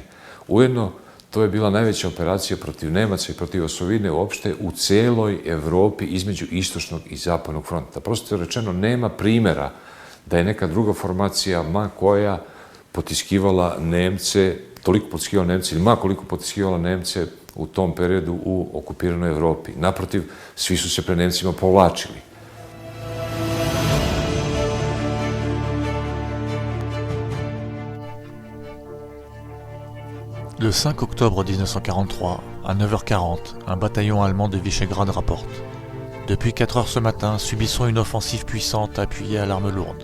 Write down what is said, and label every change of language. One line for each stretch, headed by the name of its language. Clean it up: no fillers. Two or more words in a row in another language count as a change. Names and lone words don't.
Serbian: Ujedno, to je bila najveća operacija protiv Nemaca i protiv osovine uopšte u celoj Evropi između istočnog i zapadnog fronta. Prosto rečeno, nema primjera da je neka druga formacija, ma koja, potiskivala Nemce, toliko potiskivala Nemce ili ma koliko potiskivala Nemce u tom periodu u okupiranoj Evropi. Naprotiv, svi su se pred Nemcima povlačili.
French: Le 5 octobre 1943, à 9h40, un bataillon allemand de Visegrad rapporte. Depuis 4 heures ce matin, subissons une offensive puissante appuyée à l'arme lourde.